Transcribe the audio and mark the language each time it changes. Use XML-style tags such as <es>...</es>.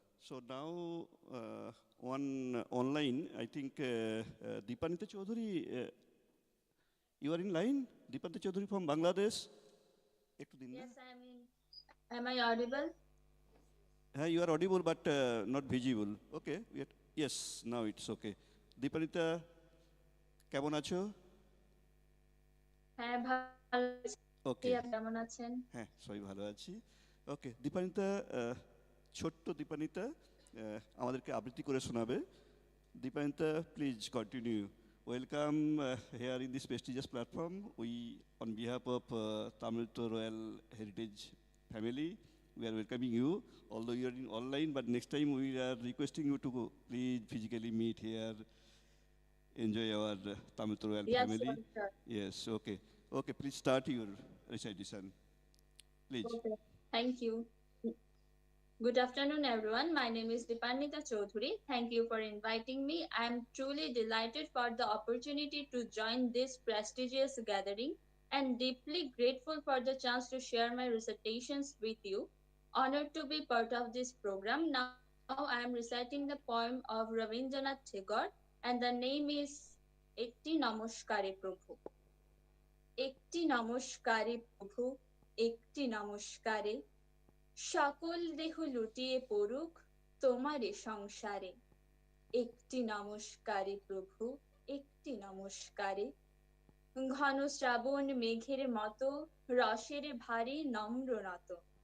<en>So now, on online, I think Deepanita Chaudhary, you are in line? Deepanita Chaudhary from Bangladesh?</en> <bn>Ekটু দিন না?</bn> <en>Yes, I'm in. Am I audible? You are audible but not visible. Okay, yes, now it's okay. Deepanita,</en> <bn>কেমন আছো? হ্যাঁ ভালো আছি।</bn> <en>Okay.</en> <bn>আপনি কেমন আছেন? হ্যাঁ, সবাই ভালো আছি। ওকে, দীপানিতা, ছোট্ট দীপানিতা আমাদেরকে আবৃত্তি করে শোনাবে।</bn> <en>Dipanita, please continue. Welcome here in this prestigious platform. We on behalf of Tamil Nadu royal heritage family, we are welcoming you, although you are in online, but next time we are requesting you to please physically meet here, enjoy our Tamil Royal Yes, family. sure. Yes, okay. Okay, please start your recitation. Please. Okay. Thank you. Good afternoon, everyone. My name is Deepanita Chaudhary. Thank you for inviting me. I am truly delighted for the opportunity to join this prestigious gathering and deeply grateful for the chance to share my recitations with you. Honored to be part of this program. Now I am reciting the poem of Rabindranath Tagore, and the name is Ekti Namaskare Prabhu.</en> <bn>একটি নমস্কারে প্রভু, একটি নমস্কারে, সকল দেহ লুটিয়ে পড়ুক তোমারে সংসারে। একটি নমস্কারে প্রভু, একটি নমস্কারে, ঘন শ্রাবণ মেঘের মতো রসের ভারে নম্র নত।</bn>